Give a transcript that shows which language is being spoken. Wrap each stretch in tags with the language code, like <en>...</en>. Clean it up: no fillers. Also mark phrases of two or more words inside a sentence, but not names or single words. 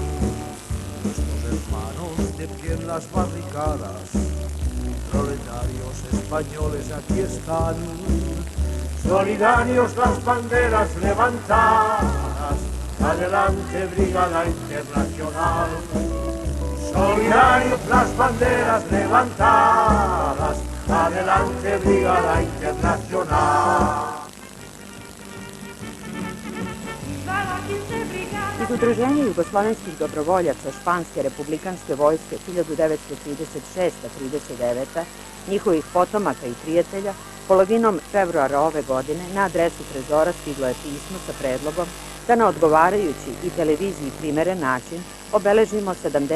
<es>Nuestros hermanos de pie en las barricadas, proletarios españoles aquí están, solidarios las banderas levantadas, adelante Brigada Internacional. Solidarios las banderas levantadas, adelante Brigada Internacional.</es> <sr>Iz Udruženja jugoslovenskih dobrovoljaca Španske republikanske vojske 1936-39, njihovih potomaka i prijatelja, polovinom februara ove godine na adresu Trezora stiglo je pismo sa predlogom da na odgovarajući i televiziji primeren način obeležimo 70.</sr>